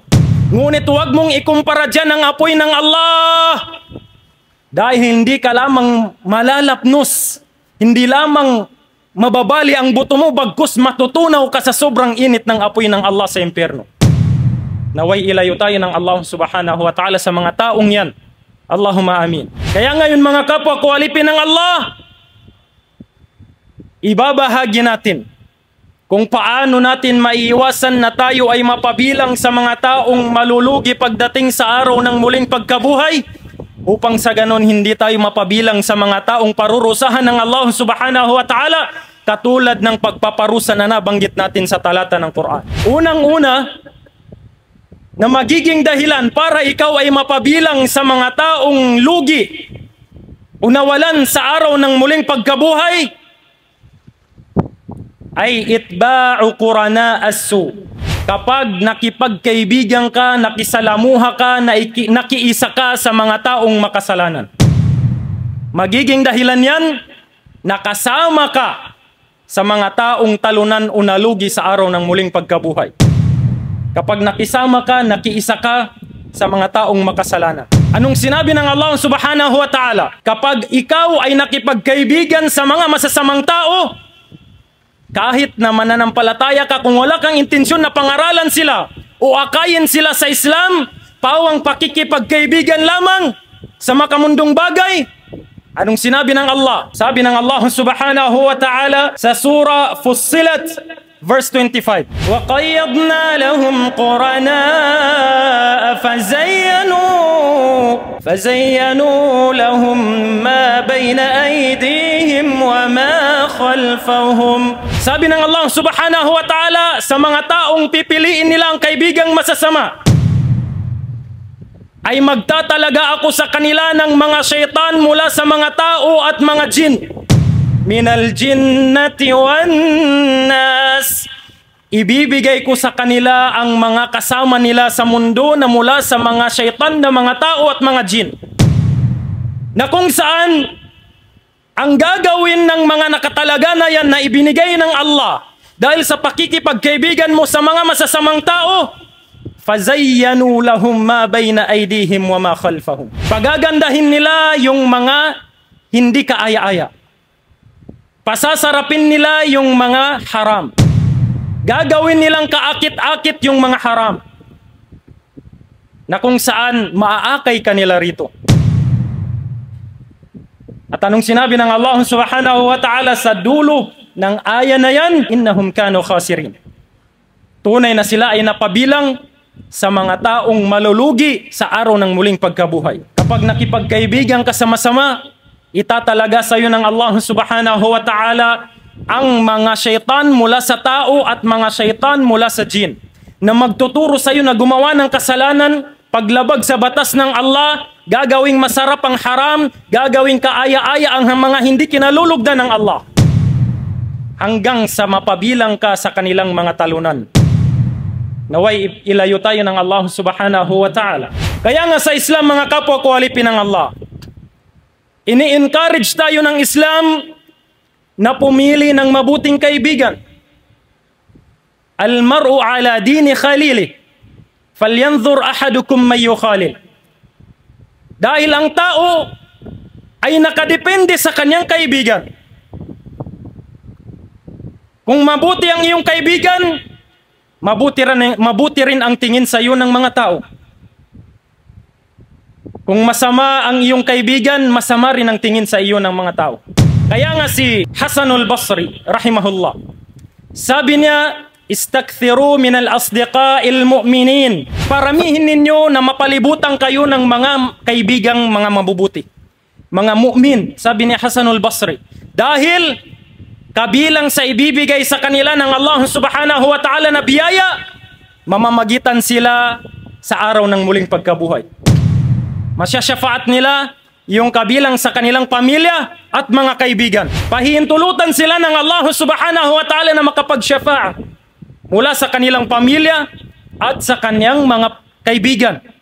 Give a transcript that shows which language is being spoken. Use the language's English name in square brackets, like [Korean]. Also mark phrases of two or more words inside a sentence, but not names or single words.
[Filipino] Ngunit huwag mong ikumpara dyan ang apoy ng Allah. Dahil hindi ka lamang malalapnos, hindi lamang mababali ang buto mo, bagkus matutunaw ka sa sobrang init ng apoy ng Allah sa impyerno. Naway ilayo tayo ng Allah [Arabic] سبحانه وتعالى [Filipino] sa mga taong yan. [Arabic] اللهم آمين. [Filipino] Kaya ngayon mga kapwa kwalipi ng Allah, ibabahagi natin kung paano natin maiiwasan na tayo ay mapabilang sa mga taong malulugi pagdating sa araw ng muling pagkabuhay, upang sa ganon hindi tayo mapabilang sa mga taong parurusahan ng Allah [Arabic] سبحانه وتعالى, [Filipino] katulad ng pagpaparusa na nabanggit natin sa talata ng Quran. Unang-una, na magiging dahilan para ikaw ay mapabilang sa mga taong lugi o nawalan sa araw ng muling pagkabuhay, ay [Arabic] اتباع قرناء السوء. [Filipino] Kapag nakipagkaibigan ka, nakisalamuha ka, nakiisa ka sa mga taong makasalanan. Magiging dahilan yan, nakasama ka sa mga taong talunan o nalugi sa araw ng muling pagkabuhay. Kapag nakisama ka, nakiisa ka sa mga taong makasalanan. Anong sinabi ng Allah [Arabic] سبحانه وتعالى? [Filipino] Kapag ikaw ay nakipagkaibigan sa mga masasamang tao, kahit na mananampalataya ka, kung wala kang intensyon na pangaralan sila o akayin sila sa Islam, pawang pakikipagkaibigan lamang sa makamundong bagay. Anong sinabi ng Allah? Sabi ng Allah [Arabic] سبحانه وتعالى [Filipino] sa surah Fussilat, verse 25. [Arabic] وَقَيَّضْنَا لَهُمْ قُرَنَاءَ فَزَيَّنُوا لَهُمْ مَا بَيْنَ أَيْدِيهِمْ وَمَا خَلْفَهُمْ. [Filipino] Sabi ng Allah [Arabic] سبحانه وتعالى [Filipino] sa mga taong pipiliin nila ang kaibigang masasama, ay magtatalaga ako sa kanila ng mga syaitan mula sa mga tao at mga jin. [Arabic] من الجنة والناس. [Filipino] Ibibigay ko sa kanila ang mga kasama nila sa mundo na mula sa mga syaitan na mga tao at mga jin. Na kung saan ang gagawin ng mga nakatalaga na yan na ibinigay ng Allah dahil sa pakikipagkaibigan mo sa mga masasamang tao, [Arabic] فزينوا لهم ما بين أيديهم وما خلفهم. [Filipino] Pagagandahin nila yung mga hindi kaaya-aya. Pasasarapin nila yung mga haram. Gagawin nilang kaakit-akit yung mga haram. Na kung saan maaakay kanila rito. At anong sinabi ng Allah [Arabic] سبحانه وتعالى [Filipino] sa dulo ng aya na yan? [Arabic] إنهم كانوا خاسرين. [Filipino] Tunay na sila ay napabilang sa mga taong malulugi sa araw ng muling pagkabuhay. Kapag nakipagkaibigan ka sa masama, itatalaga sa iyo ng Allah [Arabic] سبحانه وتعالى [Filipino] ang mga syaitan mula sa tao at mga syaitan mula sa jin na magtuturo sa iyo na gumawa ng kasalanan, paglabag sa batas ng Allah, gagawing masarap ang haram, gagawing kaaya-aya ang mga hindi kinalulugdan ng Allah. Hanggang sa mapabilang ka sa kanilang mga talunan. Naway ilayo tayo ng Allah [Arabic] سبحانه وتعالى. [Filipino] Kaya nga sa Islam, mga kapwa ko alipin ng Allah, ini-encourage tayo ng Islam na pumili ng mabuting kaibigan. [Arabic] المرء على دين خليله. فلينظر أحدكم من يخالل. [Filipino] Dahil ang tao ay nakadepende sa kanyang kaibigan. Kung mabuti ang iyong kaibigan, mabuti rin ang tingin sa iyo ng mga tao. Kung masama ang iyong kaibigan, masama rin ang tingin sa iyo ng mga tao. Kaya nga si Hasanul Basri, rahimahullah, sabi niya, [Arabic] استكثروا من الأصدقاء المؤمنين. [Filipino] Paramihin ninyo na mapalibutan kayo ng mga kaibigang mga mabubuti. Mga mu'min, sabi ni Hasanul Basri. Dahil kabilang sa ibibigay sa kanila ng Allah [Arabic] سبحانه وتعالى [Filipino] na biyaya, mamamagitan sila sa araw ng muling pagkabuhay. Masyasyafaat nila yung kabilang sa kanilang pamilya at mga kaibigan. Pahihintulutan sila ng Allah [Arabic] سبحانه وتعالى [Filipino] na makapagsyafaat mula sa kanilang pamilya at sa kanyang mga kaibigan.